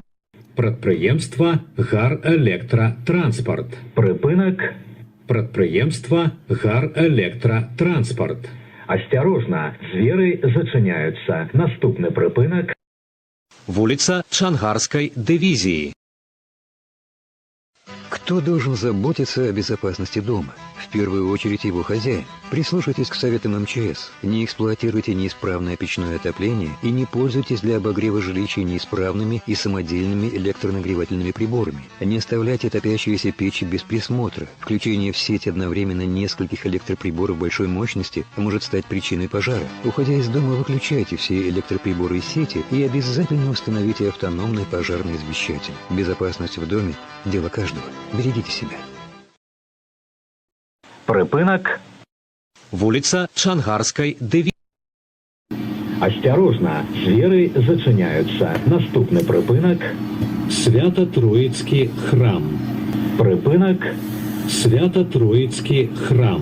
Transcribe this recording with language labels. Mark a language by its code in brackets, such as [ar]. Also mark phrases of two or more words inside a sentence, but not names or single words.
[be] Прадпрыемства Гарэлектратранспарт. прыпынак Прадпрыемства Гарэлектратранспарт. Асцярожна, дзверы зачыняюцца. Наступны прыпынак Вуліца Чангарскай дывізіі. [ru] Кто должен заботиться о безопасности дома? В первую очередь его хозяин. Прислушайтесь к советам МЧС. Не эксплуатируйте неисправное печное отопление и не пользуйтесь для обогрева жилища неисправными и самодельными электронагревательными приборами. Не оставляйте топящиеся печи без присмотра. Включение в сеть одновременно нескольких электроприборов большой мощности может стать причиной пожара. Уходя из дома, выключайте все электроприборы из сети и обязательно установите автономный пожарный извещатель. Безопасность в доме – дело каждого. Берегите себя. [be] прыпынак Вуліца Чангарскай дывізіі. Асцярожна, дзверы зачыняюцца. Наступны прыпынак Свято-Троіцкі храм. прыпынак Свято-Троіцкі храм.